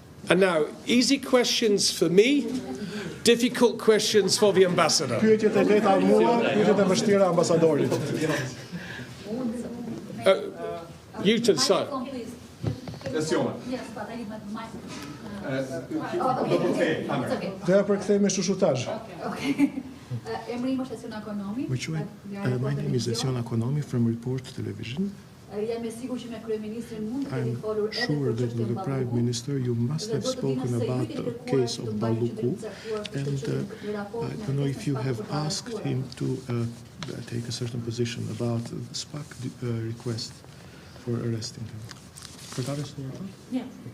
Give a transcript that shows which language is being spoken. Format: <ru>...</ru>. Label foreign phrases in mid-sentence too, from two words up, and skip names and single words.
<en>And now, easy questions for me, difficult questions for the ambassador.</en> <sq>Pyetjet e lehta mua, pyetjet e vështira ambasadorit.</sq> <en>You to decide. Yes, but I need my mic.</en> <sq>Do ja përkthej me shushutazh. Emri im është Esion Akonomi.</sq> <en>My name is Esion Akonomi from Report Television.</en> <sq>Jam e sigurt që me kryeministrin mund të keni</sq> <en>I'm</en> <sq>folur edhe</sq> <en>sure</en> <sq>për</sq> <en>that with the Prime Minister you must have spoken about the case of Balluku, and I don't know if you have asked him to take a certain position about the SPAC request for arresting him. For that is Yeah.</en>